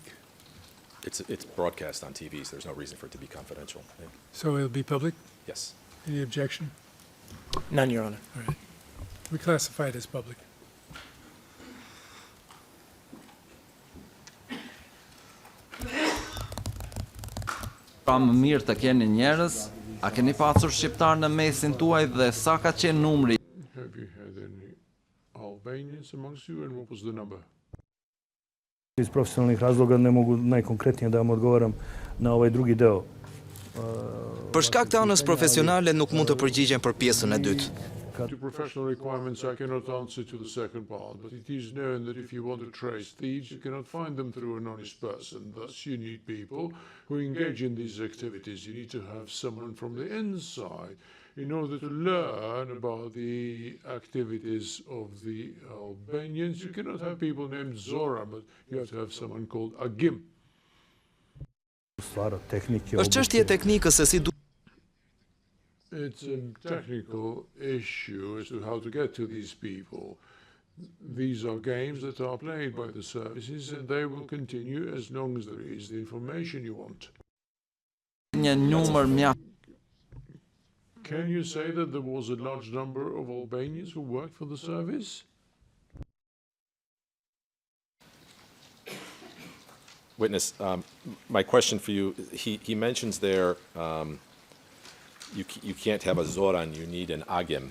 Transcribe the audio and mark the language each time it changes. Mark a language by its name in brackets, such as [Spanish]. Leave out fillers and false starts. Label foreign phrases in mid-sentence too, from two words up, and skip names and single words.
[English] It's broadcast on TV, so there's no reason for it to be confidential. so it'll be public. Yes. Any objection? None, Your Honor. All right. We classify it as public. [Albanian] Pra më mirë të keni njerëz, a keni pasur shqiptar në mesin tuaj dhe sa ka qenë numri? [English] Have you had any Albanians amongst you, and what was the number? [Serbian] Iz profesionalnih razloga ne mogu najkonkretnije da vam odgovaram na ovaj drugi deo. [Albanian] Për shkak të anës profesionale nuk mund të përgjigjem për pjesën e dytë. [English] To professional requirements, I cannot answer to the second part, but it is known that if you want to trace thieves, you cannot find them through an honest person. Thus, you need people who engage in these activities. You need to have someone from the inside in order to learn about the activities of the Albanians. You cannot have people named Zora, but you have to have someone called Agim. [Albanian] Është çështje teknike se si [English] It's a technical issue as to how to get to these people. These are games that are played by the services, and they will continue as long as there is the information you want. [Albanian] Një numër mjaft. [English] Can you say that there was a large number of Albanians who worked for the service? Witness, my question for you, he mentions there you can't have a Zoran, you need an Agim.